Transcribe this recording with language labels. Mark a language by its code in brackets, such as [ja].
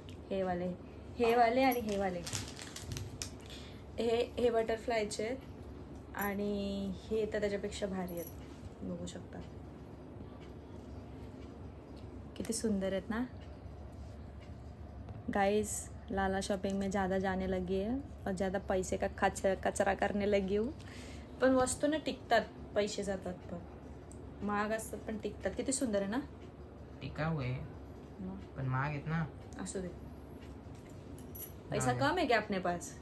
[mr] हे वाले आणि हे वाले, हे बटरफ्लायचे आणि हे तर त्याच्यापेक्षा भारी आहेत, बघू शकता किती सुंदर आहेत ना. [hi] गाइस लाला शॉपिंग में ज़्यादा जाने लगी है और ज़्यादा पैसे का कचरा करने लगी हूँ. [mr] पण वस्तू ना टिकतात, पैसे जातात पण महाग असतात पण टिकतात. किती सुंदर आहे ना. टिकाऊ आहे पण महाग आहेत ना. असू दे, [hi] पैसा कम है क्या अपने पास?